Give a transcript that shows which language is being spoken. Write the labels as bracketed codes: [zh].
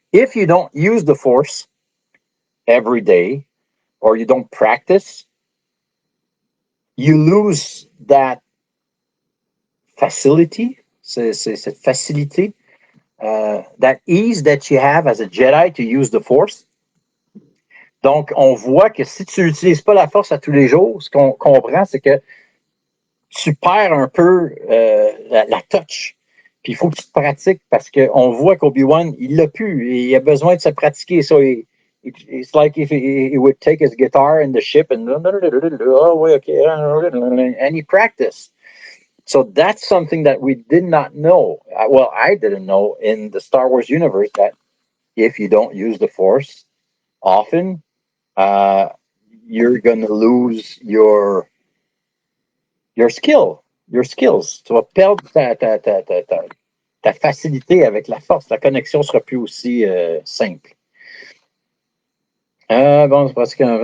[en] If you don't use the Force every day or you don't practice, you lose that facility, [fr] cette facilité, [en] that ease that you have as a Jedi to use the Force. [fr] Donc, on voit que si tu n'utilises pas la Force à tous les jours, ce qu'on comprend, c'est que tu perds un peu la touch. Puis il faut que tu te pratiques parce qu'on voit qu'Obi-Wan, il l'a plus. Il a besoin de se pratiquer. [en] So it's like if he would take his guitar in the ship and oh, okay, and he practiced. So that's something that we did not know. Well, I didn't know in the Star Wars universe that if you don't use the Force often, uh, you're going to lose your skill, your skills. [fr] Tu vas perdre ta facilité avec la force. La connexion sera plus aussi simple. Bon, c'est parce que...